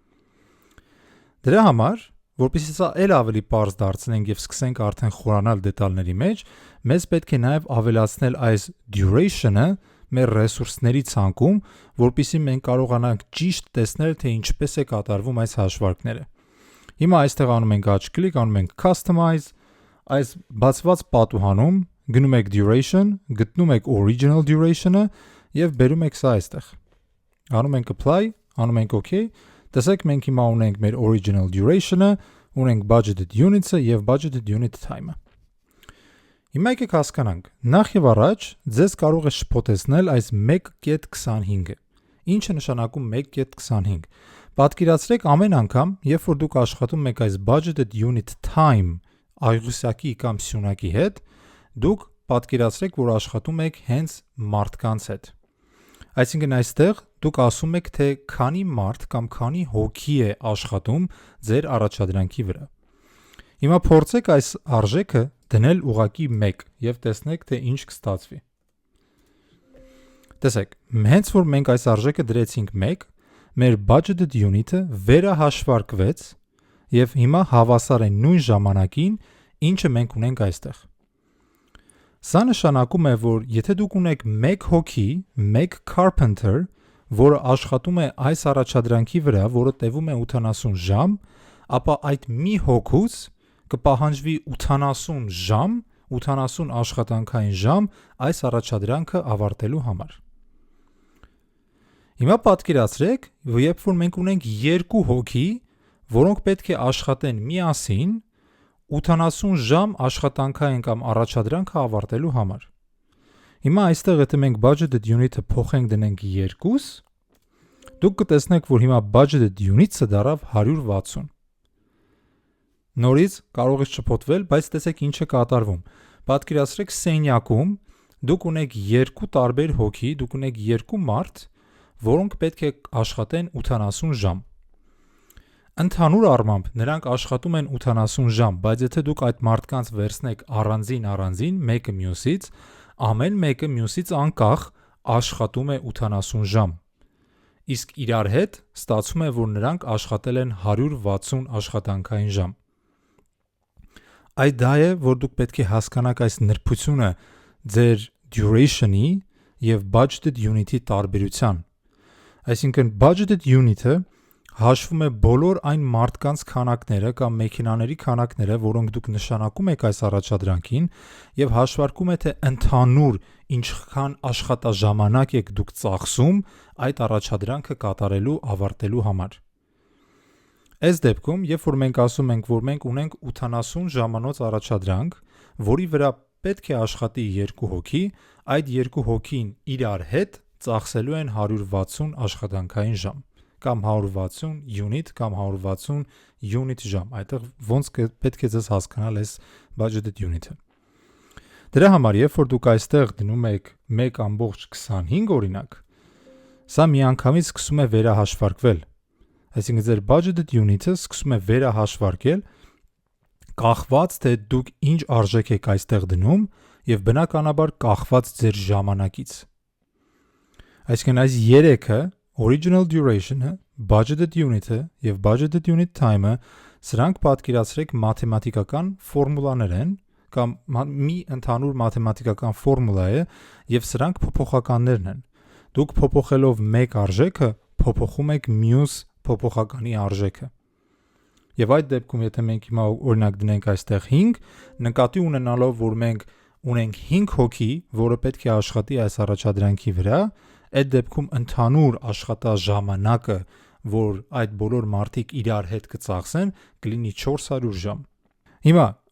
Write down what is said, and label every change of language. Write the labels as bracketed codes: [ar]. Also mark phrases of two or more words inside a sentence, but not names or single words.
[hy] Դրա համար, որպեսզի սա էլ ավելի պարզ դարձնենք եւ սկսենք արդեն խորանալ դետալների մեջ, մեզ պետք է նաեւ ավելացնել այս duration-ը մեր ռեսուրսների ցանկում, որպեսզի մենք կարողանանք ճիշտ տեսնել, թե ինչպես է կատարվում այս հաշվարկները։ Հիմա այստեղ անում ենք աջ կլիկ, անում ենք customize, այս բացված պատուհանում գնում եք duration, գտնում եք [en] original duration- [hy] ը եւ բերում եք սա այստեղ։ Անում ենք apply, անում ենք OK, տեսեք մենք հիմա ունենք մեր [en] original duration- [hy] ը, ունենք [en] budgeted units- [hy] ը եւ [en] budgeted unit time- [hy] ը։ Հիմա եկեք հասկանանք, նախ եւ առաջ ձեզ կարող է շփոթեցնել այս 1.25-ը։ Ինչ է նշանակում 1.25։ Պատկերացրեք ամեն անգամ, երբ որ դուք աշխատում եք այս [en] budgeted unit time [hy] այղուսակի կամ սյունակի հետ, դուք պատկերացրեք, որ աշխատում եք հենց մարդկանց հետ։ Այսինքն այստեղ դուք ասում եք, թե քանի մարդ կամ քանի հոգի է աշխատում ձեր առաջադրանքի վրա։ Հիմա փորձեք այս արժեքը դնել ուղղակի 1 եւ տեսնեք, թե ինչ կստացվի։ Տեսեք, հենց որ մենք այս արժեքը դրեցինք 1, մեր [en] budgeted unit- [hy] ը վերահաշվարկվեց եւ հիմա հավասար է նույն ժամանակին, ինչը մենք ունենք այստեղ։ Սա նշանակում է, որ եթե դուք ունեք 1 հոգի, 1 carpenter, որը աշխատում է այս առաջադրանքի վրա, որը տևում է 80 ժամ, ապա այդ մի հոգուց կպահանջվի 80 ժամ, 80 աշխատանքային ժամ այս առաջադրանքը ավարտելու համար։ Հիմա պատկերացրեք, երբ որ մենք ունենք 2 հոգի, որոնք պետք է աշխատեն միասին 80 ժամ աշխատանքային կամ առաջադրանքը ավարտելու համար։ Հիմա այստեղ եթե մենք [en] budgeted unit- [hy] ը փոխենք դնենք 2, դուք կտեսնեք, որ հիմա [en] budgeted unit- [hy] ը դառավ 160։ Նորից կարող է շփոթվել, բայց տեսեք ինչ է կատարվում։ Պատկերացրեք սենյակում դուք ունեք 2 տարբեր հոգի, դուք ունեք 2 մարդ, որոնք պետք է աշխատեն 80 ժամ։ Ընդհանուր առմամբ նրանք աշխատում են 80 ժամ, բայց եթե դուք այդ մարդկանց վերցնեք առանձին մեկը մյուսից, ամեն մեկը մյուսից անկախ աշխատում է 80 ժամ։ Իսկ իրար հետ ստացվում է, որ նրանք աշխատել են 160 աշխատանքային ժամ։ Այդ դա է, որ դուք պետք է հասկանաք այս նրբությունը ձեր duration-ի և [en] budgeted unit- [hy] ի տարբերության։ Այսինքն [en] budgeted unit- [hy] ը հաշվում է բոլոր այն մարդկանց քանակները կամ մեքենաների քանակները, որոնք դուք նշանակում եք այս առաջադրանքին և հաշվարկում է, թե ընդհանուր ինչքան աշխատաժամանակ եք դուք ծախսում այդ առաջադրանքը կատարելու ավարտելու համար։ Այս դեպքում, երբ որ մենք ասում ենք, որ մենք ունենք 80 ժամանոց առաջադրանք, որի վրա պետք է աշխատի 2 հոգի, այդ 2 հոգին իրար հետ ծախսելու են 160 աշխատանքային ժամ, կամ 160 unit կամ 160 unit ժամ, այդտեղ ոնց պետք է ձեզ հասկանալ այս [en] budgeted unit- [hy] ը։ Դրա համար, երբ որ դուք այստեղ դնում եք 1.25 օրինակ, սա միանգամից սկսում է վերահաշվարկվել։ Այսինքն ձեր [en] budgeted unit- [hy] ը սկսում է վերահաշվարկել կախված, թե դուք ինչ արժեք եք այստեղ դնում և բնականաբար կախված ձեր ժամանակից։ Այսինքն այս 3-ը, [en] original duration-ը, budgeted unit-ը և budgeted unit time- [hy] ը, սրանք պատկերացրեք մաթեմատիկական ֆորմուլաներ են, կամ մի ընդհանուր մաթեմատիկական ֆորմուլա է և սրանք փոփոխականներն են։ Դուք փոփոխելով մեկ արժեքը, փոփոխում եք մյուս փոփոխականի արժեքը։ Եվ այդ դեպքում, եթե մենք հիմա օրինակ դնենք այստեղ 5, նկատի ունենալով, որ մենք ունենք 5 հոգի, որը պետք է աշխատի այս առաջադրանքի վրա, այդ դեպքում ընդհանուր աշխատաժամանակը, որ այդ բոլոր մարդիկ իրար հետ կծախսեն, կլինի 400 ժամ։ Հիմա